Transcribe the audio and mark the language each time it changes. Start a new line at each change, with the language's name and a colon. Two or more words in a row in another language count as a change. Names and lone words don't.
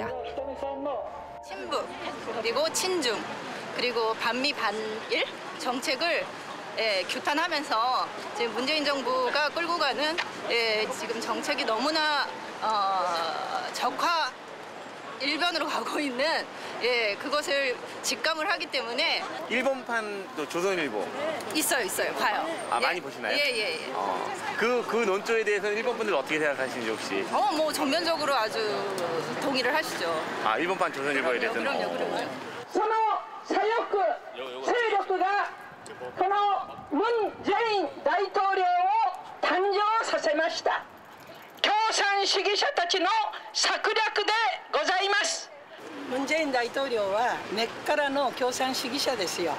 Korean: 친북, 그리고 친중, 그리고 반미 반일 정책을 규탄하면서 지금 문재인 정부가 끌고 가는 지금 정책이 너무나 적화 일변으로 가고 있는 그것을 직감을 하기 때문에 일본판도 조선일보 있어요 봐요. 많이 보시나요? 예. 그 논조에 대해서는 일본 분들 어떻게 생각하시는지 혹시? 뭐 전면적으로 아주 동의를 하시죠. 일본판 조선일보에 대해서는? 그럼요.
Japanese: その左翼勢力がこのムン・ジェイン大統領を誕生させました。共産主義者たちの策略でございます。ムン・ジェイン大統領は根っからの共産主義者ですよ。